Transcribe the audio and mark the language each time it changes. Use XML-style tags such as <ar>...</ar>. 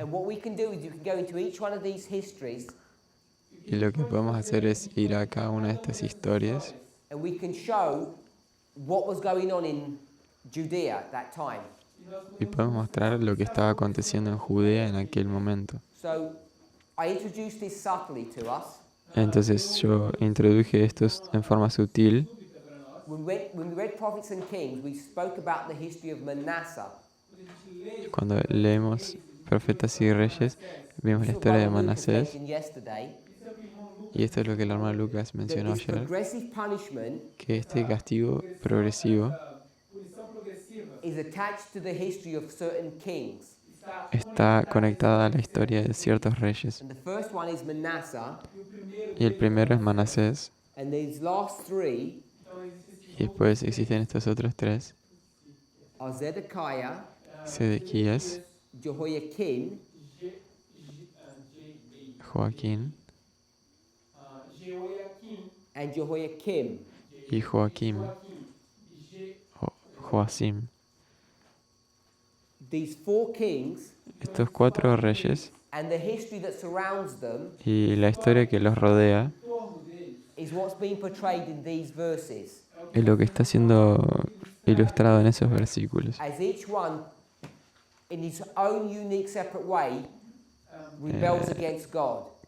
<en>And what we can do is you can go into each one of these histories</en> <es>Y lo que podemos hacer es ir a cada una de estas historias</es> <en>and we can show what was going on in Judea at that time.</en> <es>y podemos mostrar lo que estaba aconteciendo en Judea en aquel momento.</es> <en>So I introduced this subtly to us.</en> <es>Entonces yo introduje esto en forma sutil.</es> <en>When we read Prophets and Kings, we spoke about the history of Manasseh.</en> <es>Cuando leemos Profetas y Reyes, vimos la historia de Manasés.</es> <en>Yesterday,</en> <es>Y esto es lo que el hermano Lucas</es> <en>that</en> <es>mencionó</es> <en>this</en> <es>ayer,</es> <en>progressive punishment</en> <es>que este castigo progresivo</es> <pt>punição progressiva</pt> <en>is attached to the history of certain kings.</en> <es>está conectada a la historia de ciertos reyes.</es> <en>And the first one is Manasseh,</en> <es>Y el primero es Manasés,</es> <en>and these last 3</en> <es>y después existen estos otros 3,</es> <en>are Zedekiah,</en> <es>Sedequías,</es> <en>Jehoiakim,</en> <es>Joaquín</es> <en>Jehoiakim, and Jehoiakim.</en> <es>y Joaquim, Joacim.</es> <en>These 4 kings</en> <es>Estos 4 reyes</es> <en>and the history that surrounds them</en> <es>y la historia que los rodea</es> <en>is what's being portrayed in these verses.</en> <es>es lo que está siendo ilustrado en esos versículos.</es> <en>As each one, in his own unique separate way, rebels against God.</en>